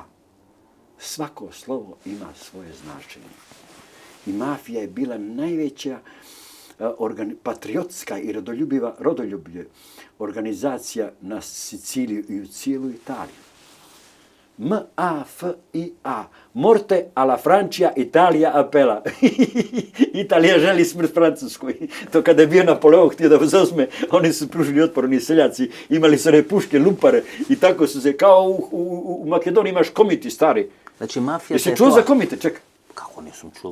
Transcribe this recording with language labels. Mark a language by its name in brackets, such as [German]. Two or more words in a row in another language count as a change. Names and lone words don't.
[Serbian] Svako slovo ima svoje značenje. I mafija je bila najveća patriotska i rodoljublje organizacija na Siciliju i u cijelu Italiju. [Italian] M-A-F-I-A. Morte alla Francia, Italija apela. [Serbian] Italija želi smrt Francuskoj. To kada je bio Napoleon htio da zauzme, oni su pružili otpor, oni seljaci, imali su one puške, lumpare i tako su se, kao u Makedoniji imaš komiti stari. Znači, mafija Jesi čuo za komite, čekaj? Kako nisam čuo?